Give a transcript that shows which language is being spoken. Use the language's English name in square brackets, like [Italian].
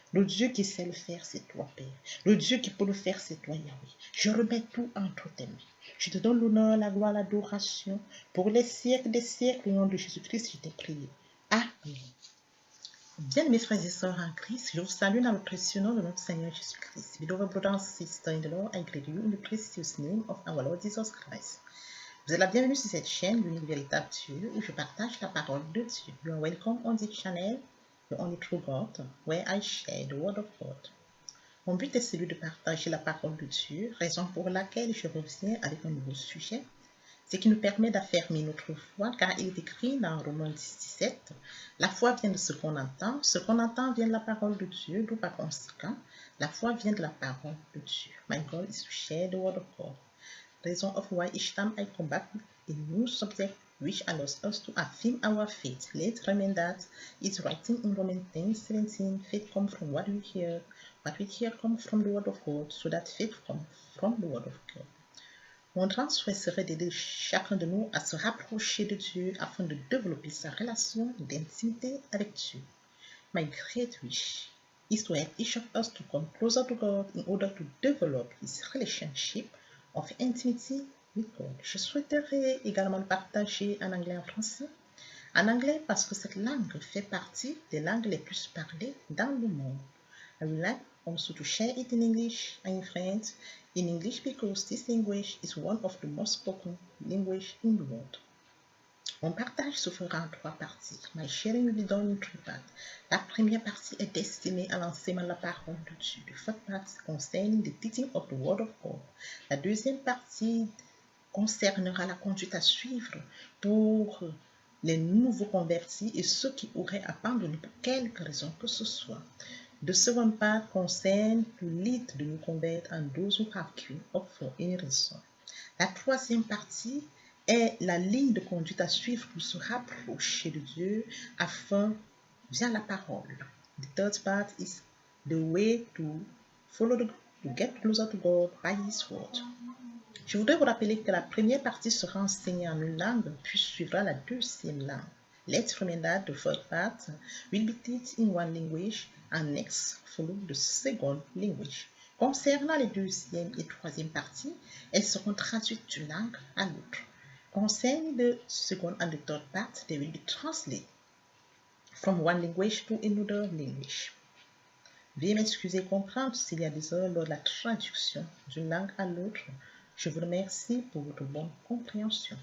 [French] Le Dieu qui sait le faire, c'est toi, Père. Le Dieu qui peut le faire, c'est toi, Yahweh. Je remets tout entre tes mains. Je te donne l'honneur, la gloire, l'adoration. Pour les siècles des siècles, au nom de Jésus-Christ, je t'ai prié. Amen. Bien, mes frères et sœurs en Christ, je vous salue dans le précieux nom de notre Seigneur Jésus-Christ. [English] Beloved brothers and sisters in the Lord, I greet you in the precious name of our Lord Jesus Christ. [French] Vous êtes la bienvenue sur cette chaîne, l'unique véritable Dieu, où je partage la parole de Dieu. [English] You are welcome on this channel, the only true God, where I share the word of God. [French] Mon but est celui de partager la parole de Dieu, raison pour laquelle je reviens avec un nouveau sujet, ce qui nous permet d'affermir notre foi, car il est écrit dans Romains 10, 17, la foi vient de ce qu'on entend vient de la parole de Dieu, d'où par conséquent, la foi vient de la parole de Dieu. [English] My goal is to share the word of God. Reason of why each time I come back with a new subject which allows us to affirm our faith. Let's remember that it's writing in Romans 10, 17, faith comes from what we hear comes from the word of God, so that faith comes from the word of God. [French] Mon grand souhait serait d'aider chacun de nous à se rapprocher de Dieu afin de développer sa relation d'intimité avec Dieu. [English] My great wish is to help each of us to come closer to God in order to develop his relationship of intimacy with God. [French] Je souhaiterais également le partager en anglais et en français. En anglais parce que cette langue fait partie des langues les plus parlées dans le monde. [English] I would like also to share it in English and in French. In English because this language is one of the most spoken language in the world. [French] Mon partage se fera en trois parties. [English] My sharing will be done in three parts. [French] La première partie est destinée à l'enseignement de la parole de Dieu. [English] The first part concerning the teaching of the word of God. [French] La deuxième partie concernera la conduite à suivre pour les nouveaux convertis et ceux qui auraient abandonné pour quelque raison que ce soit. [English] The second part concerne to lead the new convert and those who have given up for any reason. [French] La troisième partie est la ligne de conduite à suivre pour se rapprocher de Dieu via la parole. [English] The third part is the way to get closer to God by His word. [French] Je voudrais vous rappeler que la première partie sera enseignée en une langue, puis suivra la deuxième langue. [English] Let's remember that the first part will be taught in one language and next follow the second language. [French] Concernant les deuxième et troisième parties, elles seront traduites d'une langue à l'autre. [English] Concerning the second and the third part, they will be translated from one language to another language. [French] Veuillez m'excuser et comprendre s'il y a des heures lors de la traduction d'une langue à l'autre. Je vous remercie pour votre bonne compréhension.